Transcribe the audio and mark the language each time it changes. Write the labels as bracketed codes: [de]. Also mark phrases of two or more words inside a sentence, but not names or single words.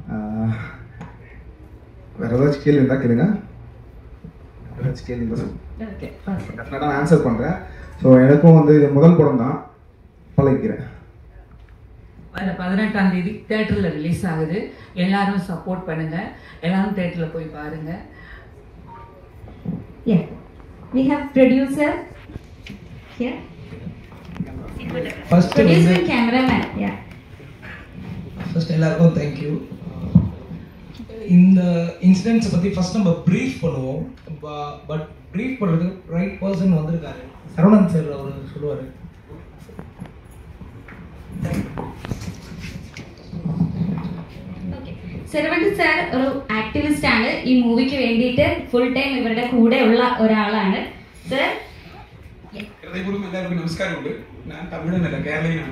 [ta] வேறு ஏதாச்சும் கேள்வி இருந்தால் கேளுங்க. ஏதாச்சும் கேள்வி டெஃபினட்டாக நான் ஆன்சர் பண்ணுறேன். ஸோ எனக்கும் வந்து இது முதல் படம் தான், பழகிக்கிறேன். வர 18ஆம் தேதி தேட்டரில் ரிலீஸ் ஆகுது. எல்லாரும் சப்போர்ட் பண்ணுங்கள், எல்லாரும் தேட்டரில் போய் பாருங்கள். [en] Yeah, we have producer here. First producer and cameraman. Yeah. [ta] First எல்லாருக்கும் [en] thank you. [ta] இந்த இன்சிடென்ட்ஸை பற்றி ஃபர்ஸ்ட் நம்ம ப்ரீஃப் பண்ணுவோம். பட் ப்ரீஃப் பண்ணுறதுக்கு [en] right person [ta] வந்திருக்காரு. சரவணன் சார் அவர் சொல்லுவார். [ml] സെർവന്റ് സാർ ഒരു ആക്ടിവിസ്റ്റ് ആണ്. ഈ മൂവിക്ക് വേണ്ടിയിട്ട് [en] full time [ml] ഇവരുടെ കൂടെ ഉള്ള ഒരാളാണ് സർ. ഹൃദയപൂർവ്വം എല്ലാവർക്കും നമസ്കാരമുണ്ട്. ഞാൻ തമിഴനല്ല, കേരളീയനാണ്.